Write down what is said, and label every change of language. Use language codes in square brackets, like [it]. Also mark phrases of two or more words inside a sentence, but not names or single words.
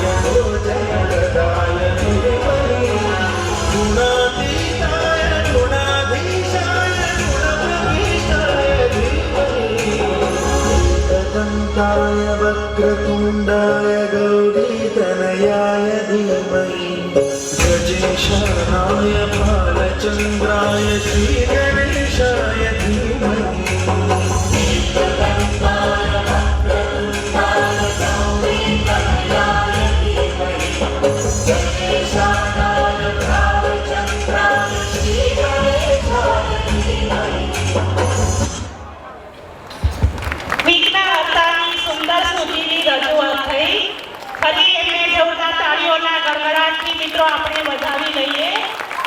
[sa] भोजनगदाय धीमहि गुणातीताय गुणाधीशाय गुणप्रविष्टाय धीमहि एकदन्ताय वक्रतुण्डाय गौरीतनयाय धीमहि गजेशानाय भालचन्द्राय श्रीगणेशाय धीमहि एकदन्ताय वक्रतुण्डाय गौरीतनयाय धीमहि गजेशानाय भालचन्द्राय श्रीगणेशाय धीमहि [gu] વિઘ્નહર્તાની સુંદર સુધીની રજૂઆત થઈ. ફરી એમને જોરદાર તાળીઓના ગડગડાટથી મિત્રો આપણે વધાવી લઈએ.